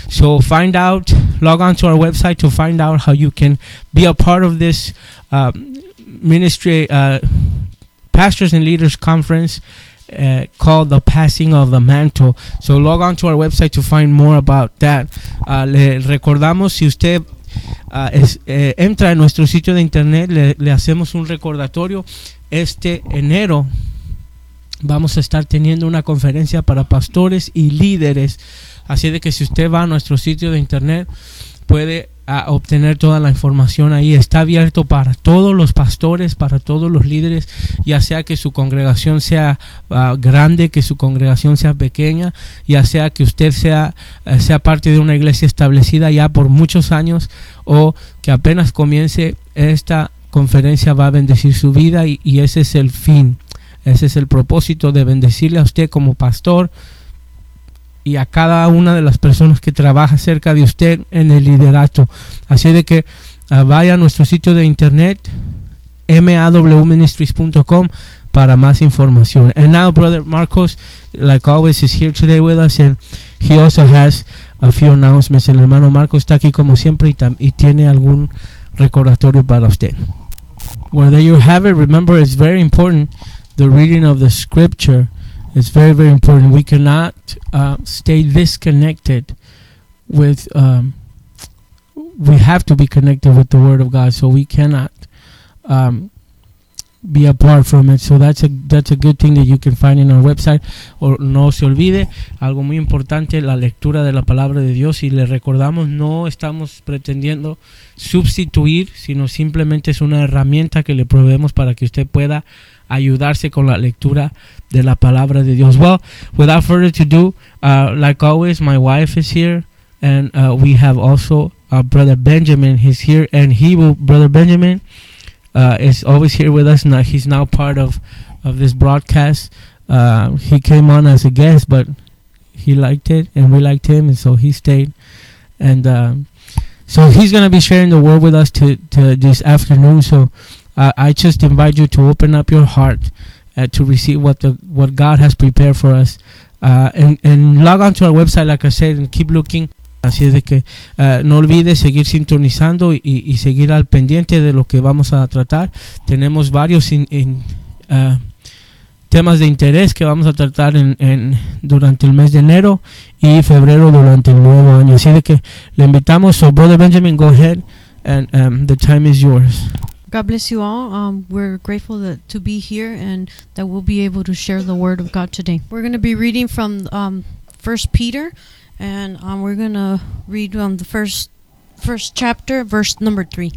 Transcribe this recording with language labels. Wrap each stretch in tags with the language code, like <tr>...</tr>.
<en>So find out, log on to our website to find out how you can be a part of this ministry, Pastors and Leaders Conference, called the Passing of the Mantle. So log on to our website to find more about that.</en> <es>Le recordamos, si usted entra en nuestro sitio de internet, le hacemos un recordatorio. Este enero vamos a estar teniendo una conferencia para pastores y líderes, así de que si usted va a nuestro sitio de internet puede obtener toda la información ahí. Está abierto para todos los pastores, para todos los líderes, ya sea que su congregación sea grande, que su congregación sea pequeña, ya sea que usted sea parte de una iglesia establecida ya por muchos años, o que apenas comience. Esta conferencia va a bendecir su vida, y ese es el fin, ese es el propósito, de bendecirle a usted como pastor y a cada una de las personas que trabaja cerca de usted en el liderato. Así de que vaya a nuestro sitio de internet, mawministries.com, para más información.</es> <en>And now, Brother Marcos, like always, is here today with us, and he also has a few announcements.</en> <es>El hermano Marcos está aquí como siempre y tiene algún recordatorio para usted.</es> <en>Well, there you have it. Remember, it's very important, the reading of the scripture. It's very, very important. We cannot stay disconnected with, we have to be connected with the Word of God. So we cannot be apart from it. So that's a good thing that you can find in our website.</en> <es>Or no se olvide, algo muy importante, la lectura de la palabra de Dios. Y le recordamos, no estamos pretendiendo sustituir, sino simplemente es una herramienta que le proveemos para que usted pueda ayudarse con la lectura de la palabra de Dios.</es> <en>Well, without further to do, like always, my wife is here, and we have also Brother Benjamin. He's here, and he will, Brother Benjamin, is always here with us. Now he's now part of this broadcast. He came on as a guest, but he liked it, and we liked him, and so he stayed. And so he's going to be sharing the word with us to this afternoon. So I just invite you to open up your heart to receive what God has prepared for us. And log on to our website, like I said, and keep looking.</en> <es>Así es de que no olvides seguir sintonizando y seguir al pendiente de lo que vamos a tratar. Tenemos varios temas de interés que vamos a tratar en durante el mes de enero y febrero durante el nuevo año. Así de que le invitamos.</es> <en>So, Brother Benjamin, go ahead, and the time is yours. God bless you all. We're grateful to be here and that we'll be able to share the word of God today. We're going to be reading from 1 Peter, and we're going to read on the first chapter, verse number 3.</en>